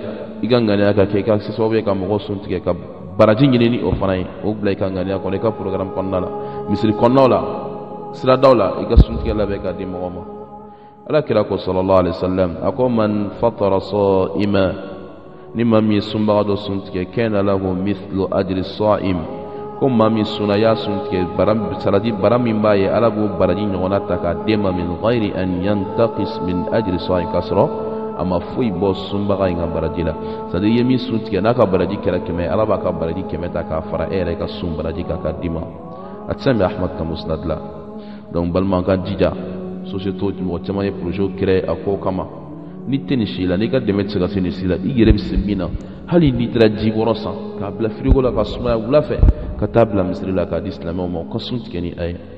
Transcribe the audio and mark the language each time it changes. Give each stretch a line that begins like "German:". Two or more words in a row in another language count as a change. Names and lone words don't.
Bambara: i ka ŋaniya ka kɛ i ka kɛ sababu ye ka mɔgɔw sun tigɛ ka baraji ɲini ni o fana ye o bila i ka ŋaniya kɔnɔ i ka programme kɔnɔna la misiri kɔnɔnaw la siradaw la i ka sun tigɛ labɛn k'a di mɔgɔw ma ala kira ko
Arabic: صلى الله عليه وسلم
Bambara: a ko
Arabic: من فطر صائما
Bambara: ni maa min ye sunbaga dɔ sun tigɛ
Arabic: كان له مثل أجر صائم
Bambara: ko maa min sunna y'a sun tigɛ salati bara min b'a ye ala b'o baraji ɲɔgɔnna ta k'a d'e ma min
Arabic: غير أن ينتقص من أجر صائم
Bambara: k'a sɔrɔ a ma foyi bɔ sunbaga in ka baraji la
French: c'est à dire
Bambara: i ye min sun tigɛ n'a ka baraji kɛra 100 ala b'a ka baraji 100 ta k'a fara e yɛrɛ ka sun baraji kan k'a d'i ma a tɛ se min ahmad ka musnad la donc balima ka jija société mɔgɔ caman ye
French: projet créé
Bambara: a ko kama ni tɛ nin si la n'i ka dɛmɛ tɛ se ka se nin si la i yɛrɛ bɛ se min na hali n'i taara ji bɔrɔ san k'a bila frigo la ka sumaya wula fɛ ka taa bila misiri la k'a di silamɛw ma u ka sun tigɛ ni a ye